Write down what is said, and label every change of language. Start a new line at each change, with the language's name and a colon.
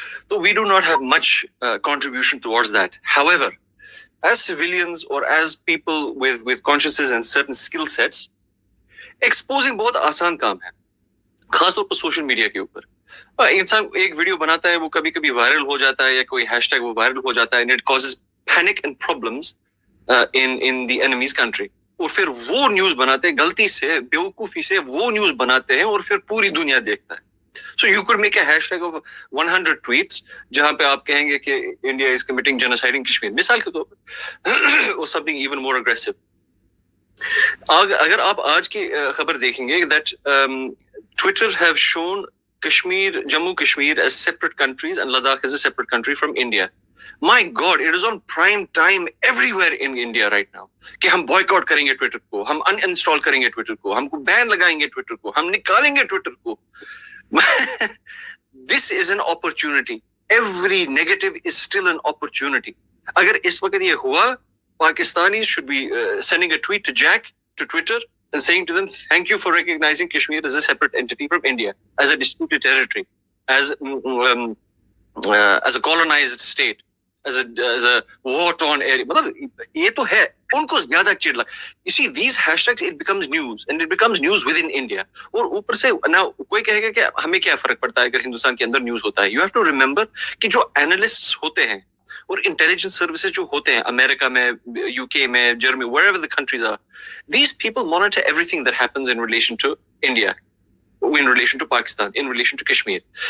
English: So we do not have much contribution towards that. However, as civilians or as people with consciences and certain skill sets, exposing
Urdu: بہت آسان کام ہے, خاص طور پر social media کے اوپر. انسان ایک ویڈیو بناتا ہے, وہ کبھی کبھی وائرل ہو جاتا ہے, یا کوئی ہیش ٹیگ وہ وائرل ہو جاتا ہے,
English: and it causes panic and problems in the enemy's country.
Urdu: اور پھر وہ نیوز بناتے ہیں, غلطی سے بیوقوفی سے وہ نیوز بناتے ہیں, اور پھر پوری دنیا دیکھتا ہے.
English: So you could make a hashtag of 100 tweets
Urdu: جہاں پہ آپ کہیں گے کہ
English: India is committing genocide in Kashmir,
Urdu: مثال کے طور پر,
English: or something even more aggressive.
Urdu: اگر آپ آج کی خبر دیکھیں گے
English: that Twitter have shown Kashmir, Jammu Kashmir as separate countries and Ladakh as a separate country from India. My God, it is on prime time everywhere in India right now
Urdu: کہ ہم boycott کریں گے Twitter کو, ہم uninstall کریں گے Twitter کو, ہم کو بین لگائیں گے Twitter کو, ہم نکالیں گے Twitter کو.
English: This is an opportunity. Every negative is still an opportunity.
Urdu: اگر اس وقت یہ ہوا,
English: Pakistanis should be sending a tweet to Jack, to Twitter, and saying to them, thank you for recognizing Kashmir as a separate entity from India, as a disputed territory, as a colonized state, as a war-torn area.
Urdu: مطلب یہ تو ہے, ان کو زیادہ چڑ لگ.
English: You see, these hashtags, it becomes news, and it becomes news within India.
Urdu: اور اوپر سے نا کوئی کہے گا کہ ہمیں کیا فرق پڑتا ہے اگر ہندوستان کے اندر نیوز ہوتا ہے.
English: You have to remember
Urdu: کہ جو
English: analysts
Urdu: ہوتے ہیں اور انٹیلیجنس سروسز جو ہوتے ہیں امریکہ میں, یو کے میں, Germany,
English: wherever the countries are, these people monitor everything that happens in relation to India, in relation to Pakistan, in relation to Kashmir.